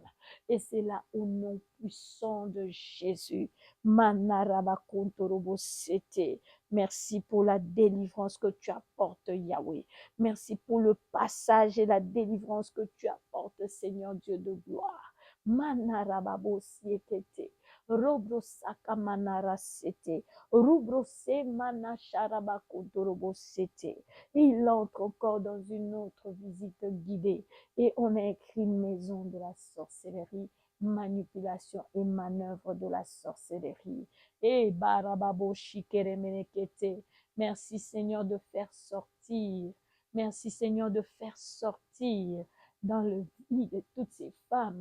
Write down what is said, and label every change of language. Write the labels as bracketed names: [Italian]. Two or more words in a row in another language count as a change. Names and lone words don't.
[French] Et c'est là au nom puissant de Jésus. Merci pour la délivrance que tu apportes, Yahweh. Merci pour le passage et la délivrance que tu apportes, Seigneur Dieu de gloire. Manarababo siekete. Robro saka manara sete. Rubro se manacharabako dorobo sete. Il entre encore dans une autre visite guidée et on a écrit maison de la sorcellerie, manipulation et manœuvre de la sorcellerie. Et barababo shikere menekete. Merci Seigneur de faire sortir. Merci Seigneur de faire sortir dans le vie de toutes ces femmes.